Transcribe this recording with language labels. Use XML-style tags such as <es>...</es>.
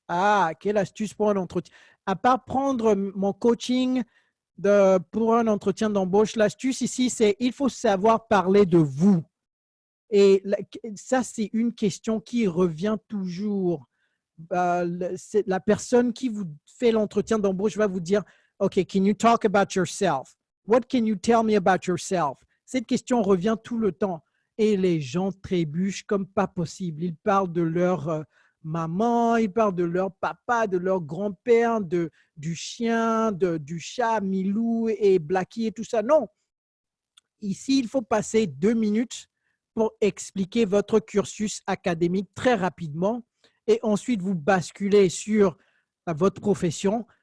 <fr>Ah, quelle astuce pour un entretien? À part prendre mon coaching pour un entretien d'embauche, l'astuce ici, c'est il faut savoir parler de vous. Et ça, c'est une question qui revient toujours. La personne qui vous fait l'entretien d'embauche va vous dire, OK,</fr> <en>can you talk about yourself? What can you tell me about yourself?</en> <fr>Cette question revient tout le temps. Et les gens trébuchent comme pas possible. Ils parlent de leur maman, ils parlent de leur papa, de leur grand-père, du chien, du chat, Milou et Blacky et tout ça. Non. Ici, il faut passer 2 minutes pour expliquer votre cursus académique très rapidement et ensuite vous basculez sur votre profession.</fr>